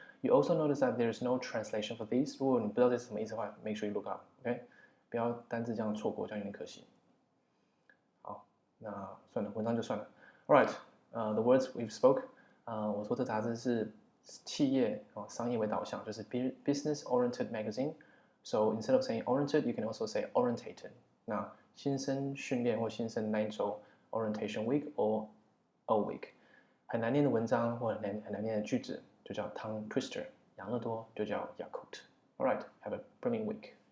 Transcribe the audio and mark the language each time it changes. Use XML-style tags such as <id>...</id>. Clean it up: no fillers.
<en>You also notice that there is no translation for these.</en> <zh>如果你不知道这是什么意思的话 ，</zh> <en>make sure you look up.</en> <zh>OK， 不要单字这样错过，这样有点可惜。好，那算了，文章就算了。</zh> <en>All right, the words we've spoke.</en> <zh>我说这杂志是企业商业为导向，就是</zh> <en>business-oriented magazine. So instead of saying oriented, you can also say orientated.</en> <zh>那新生训练或新生那一周</zh> <en>orientation week or a week。</en> <zh>很难念的文章或很难念的句子就叫 tongue twister， 养乐多就叫 Yakult。</zh> <en>All right, have a brilliant week.</en>